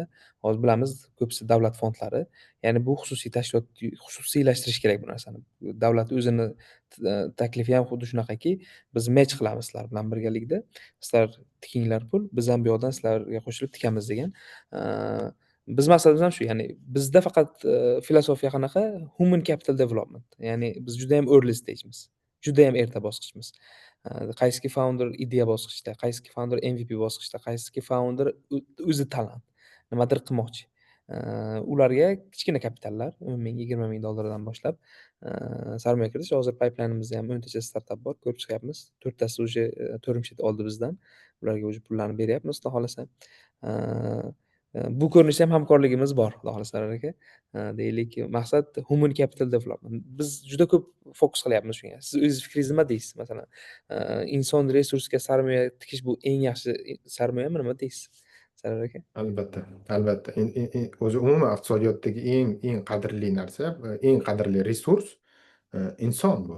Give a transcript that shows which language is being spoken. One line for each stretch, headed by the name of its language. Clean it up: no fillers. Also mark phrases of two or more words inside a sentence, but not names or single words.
Uzbek: Hozir bilamiz ko'pisi davlat fondlari. Ya'ni bu xususiy tashkilot xususiylashtirish kerak bu narsani. Davlat o'zini taklifi ham xuddi shunaqaki, biz match qilamiz sizlar bilan birgalikda. Sizlar tikinglar pul, biz ham bu yoqdan sizlarga qo'shilib tikamiz degan. Biz maqsadimiz ham shu, ya'ni bizda faqat filosofiya qanaqa?
English: Human capital development.
Uzbek: Ya'ni biz juda ham
English: early stage'miz.
Uzbek: Juda ham erta bosqichmiz. Qaysiki founder ideya bosqichida, qaysiki founder MVP bosqichida, qaysiki founder o'zi talant, nimadir qilmoqchi. Ularga kichkina kapitallar, 10 ming, 20 ming dollardan boshlab sarmoya kiritish. Hozir pipeline'imizda ham 10 tacha startap bor, ko'rib chiqyapmiz. 4 tasi uje
English: term sheet
Uzbek: oldi bizdan. Ularga uje pullarni beryapmiz, xudo xohlasa. Bu ko'rinishda ham hamkorligimiz bor, xudo xohlasalar aka. Deylik, maqsad
English: human capital development.
Uzbek: Biz juda ko'p fokus qilyapmiz shunga. Siz o'zingiz fikringiz nima deysiz? Masalan, inson resursiga sarmoya tikish bu eng yaxshi sarmoyami, nima deysiz? Sarvar aka? Albatta, albatta. O'zi umuman iqtisodiyotdagi eng qadrli narsa, eng qadrli resurs inson bu.